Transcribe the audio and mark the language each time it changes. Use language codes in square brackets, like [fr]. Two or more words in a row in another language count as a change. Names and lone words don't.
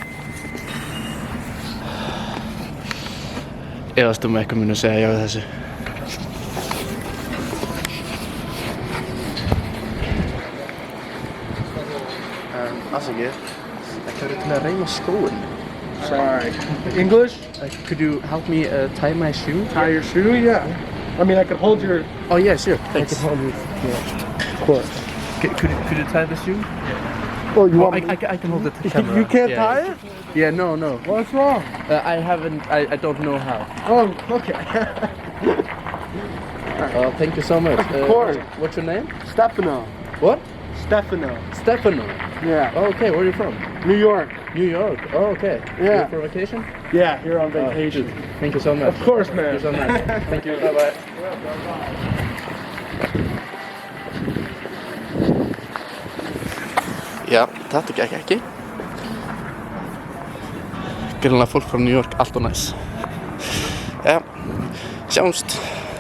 [is] Efast eitthvað munu segja já við þessu. Afsakið, þetta til að reyma skóinn. [en] Sorry. English? Could you help me tie my shoe? Tie your shoe? Yeah. I mean, I could hold your... Oh yeah, sure. Thanks. I could hold your... Yeah. Of course. Could you tie the shoe? Oh, you want me... I can hold it to the camera. You can't tie it? Yeah, no. What's wrong? I don't know how. Oh, okay. Thank you so much. Of course. What's your name? Stefano. What? Stefano. Stefano. Yeah. Oh, okay, where are you from? New York. New York. Oh, okay. Yeah. Here for vacation? Yeah, here on vacation. Thank you so much. Of course, man. Thank you so much. Thank you. Bye-bye. [is] Já, þetta gekk ekki. Greinilega fólk frá New York, allt og næs. Já, sjáumst.